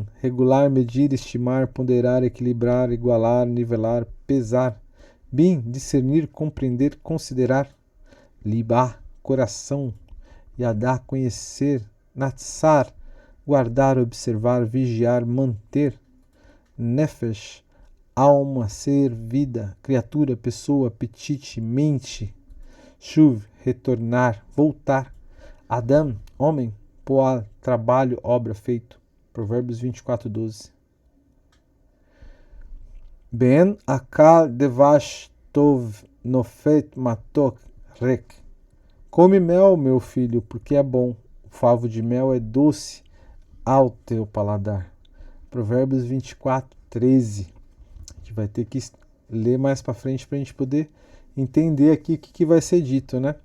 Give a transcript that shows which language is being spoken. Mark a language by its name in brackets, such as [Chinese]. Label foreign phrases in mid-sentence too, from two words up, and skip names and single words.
[Portuguese] regular, medir, estimar, ponderar, equilibrar, igualar, nivelar, pesar, bin, discernir, compreender, considerar, libá, coração, yadá, conhecer, natsar, guardar, observar, vigiar, manter, nefesh, alma, ser, vida, criatura, pessoa, apetite, mente, Shuv, retornar, voltar. Adam, homem. Poal, trabalho, obra, feito. Provérbios 24:12. [Hebrew] בן אכל דבש טוב נפת מתוק רק. [Portuguese] Come mel, meu filho, porque é bom. O favo de mel é doce ao teu paladar. Provérbios 24:13. A gente vai ter que ler mais para frente para a gente poder entender aqui o que vai ser dito, né?